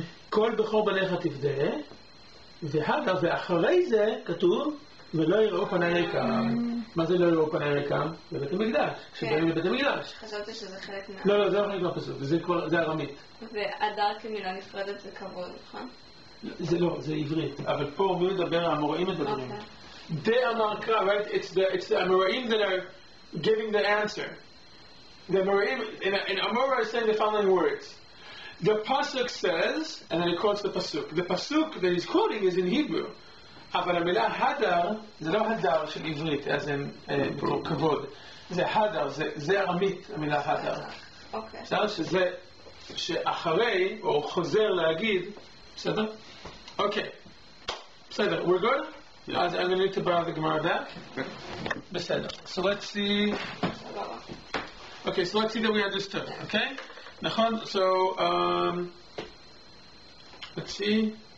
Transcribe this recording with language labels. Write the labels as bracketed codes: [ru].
[he] כל בכור בניך תפדה, והדר, ואחרי זה כתוב, ולא יראו פני ריקם. מה זה לא יראו פני ריקם? בבית המקדש. כשבאים לבית המקדש. חשבתי שזה חלק מה... לא, זה לא חלק מהפסוק, זה ארמית. והדר כמילה נפרדת זה כבוד, נכון? זה לא, זה עברית. אבל פה מי מדבר, המוראים מדברים. [en] They Amarka, right? It's the Amoraim that are giving the answer. The Amoraim in Amora is saying the following words. The pasuk says, and then he quotes the pasuk. The pasuk that he's quoting is in Hebrew. [he] אבל המילה הדר, זה לא הדר של עברית, אז אין כבוד. זה הדר, זה ארמית, המילה הדר. בסדר? שזה, שאחרי, או חוזר להגיד, בסדר? אוקיי. בסדר, [en] we're good? I'm going to need to borrow the Gemara back. בסדר. So let's see. Okay, so let's see that we understood. Okay? [he] נכון? [en] So, let's see.